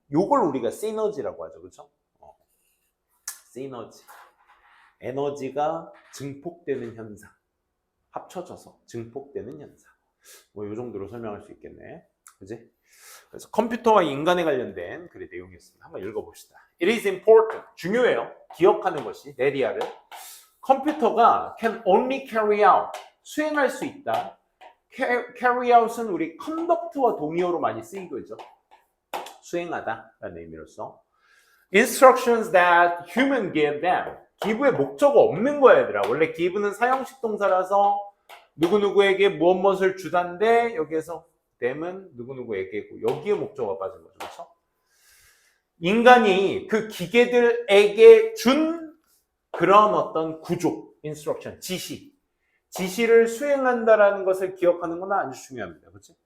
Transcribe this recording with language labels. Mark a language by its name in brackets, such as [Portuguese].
[Korean] 요걸 우리가 시너지라고 하죠. 그렇죠? 시너지. 에너지가 증폭되는 현상. 합쳐져서 증폭되는 현상. 뭐 요 정도로 설명할 수 있겠네. 그지? 그래서 컴퓨터와 인간에 관련된 글의 내용이었습니다. 한번 읽어봅시다. [English] It is important. [Korean] 중요해요. 기억하는 것이. 내리아를. 컴퓨터가 [English] can only carry out. [Korean] 수행할 수 있다. carry out은 우리 conduct와 동의어로 많이 쓰이고 있죠. 수행하다 라는 의미로서 [English] instructions that human give them. [Korean] give의 목적어 없는 거야 얘들아. 원래 give는 사형식 동사라서 누구누구에게 무엇을 주단데 여기에서 them은 누구누구에게고 여기에 목적어가 빠진 거죠. 그렇죠? 인간이 그 기계들에게 준 그런 어떤 구조, instruction, 지시를 수행한다라는 것을 기억하는 건 아주 중요합니다. 그렇지?